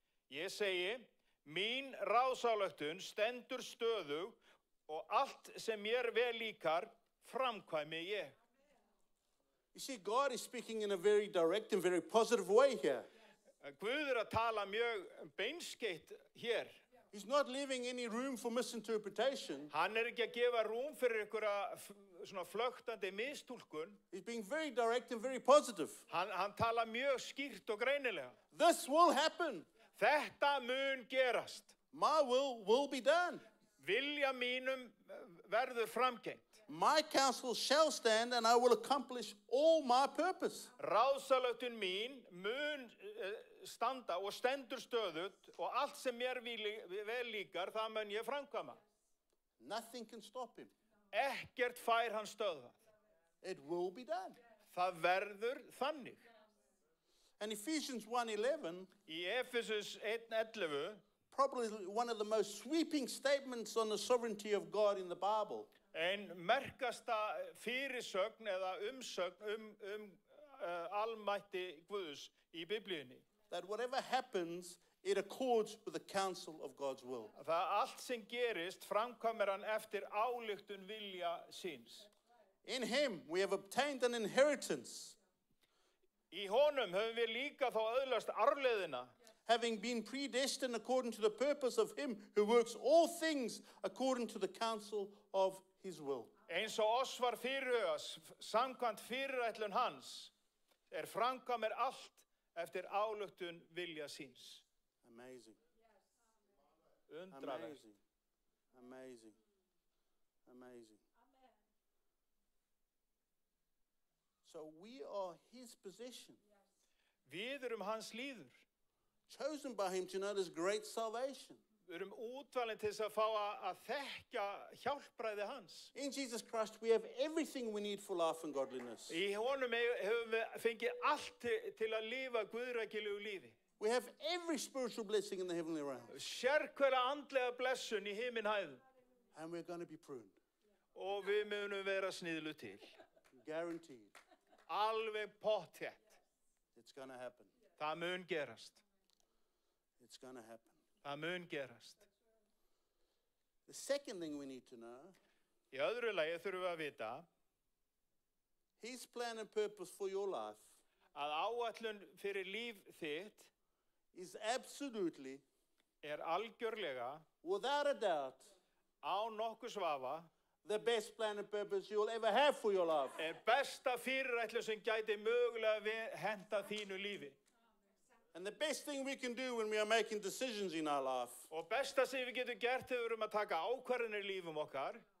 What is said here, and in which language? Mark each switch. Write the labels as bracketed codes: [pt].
[is] Ég segi, mín ráðsályktun stendur stöðug og allt sem mér vel líkar framkvæmi ég. [en] You see, God is speaking in a very direct and very positive way here. [is] Guð að tala mjög beinskeytt hér. [en] He's not leaving any room for misinterpretation. [is] Hann ekki að gefa rúm fyrir einhverja svona flöktandi mistúlkun. [en] He's being very direct and very positive. [is] Hann tala mjög skýrt og greinilega. [en] This will happen. [is] Þetta mun gerast. [en] My will be done. [is] Vilja mínum verður framgengt. [en] My counsel shall stand, and I will accomplish all my purpose. [is] Ráðsályktun mín mun standa og stendur stöðugt og allt sem mér vel líkar, það mun ég framkvæma. [en] Nothing can stop him. [is] Ekkert fær hann stöðvað. [en] It will be done. [is] Það verður þannig. [en] And Ephesians 1:11, [is] Í Efesus 1:11, [en] probably one of the most sweeping statements on the sovereignty of God in the Bible. [is] ein merkasta fyrirsögn eða umsögn almætti Guðs í Biblíunni. [en] That whatever happens, it accords with the counsel of God's will. [is] Það allt sem gerist framkvæmir hann eftir ályktun vilja síns. [en] In him, we have obtained an inheritance, [is] Í honum höfum við líka þá öðlast arfleiðina, [en] having been predestined according to the purpose of him who works all things according to the counsel of his will. [is] eins og oss var fyrirhugað samkvæmt fyrirætlun hans, framkvæmir allt eftir ályktun vilja síns. [en] Amazing. [is] Undraverk. [en] Amazing. Amazing. Amazing. So we are his possession, [is] Við hans líður. [en] chosen by him to know this great salvation. [is] Við útvalin til þess að fá að þekkja hjálpræði hans. [en] In Jesus Christ, we have everything we need for life and godliness. [is] Í honum höfum við fengið allt til að lifa guðrækilegu lífi. [en] We have every spiritual blessing in the heavenly realm. [is] Sérhverja andlega blessun í himinhæðum. [en] And we're going to be pruned. [is] Og við munum vera sniðlu til. [en] Guaranteed. [is] Alveg pottþétt. [en] It's going to happen. [is] Það mun gerast. [en] It's going to happen. [is] Það mun gerast. [en] The second thing we need to know, [is] Í öðru lagi þurfum við að vita [en] his plan and purpose for your life [is] að áætlun fyrir líf þitt [en] is absolutely, [is] algjörlega, [en] without a doubt, [is] án nokkurs vafa, [en] the best plan and purpose you'll ever have for your life. [is] besta fyrirætlun sem gæti mögulega henta þínu lífi. [en] And the best thing we can do when we are making decisions in our life [is] Og besta sem við getum gert þegar við að taka ákvarðanir í lífum okkar,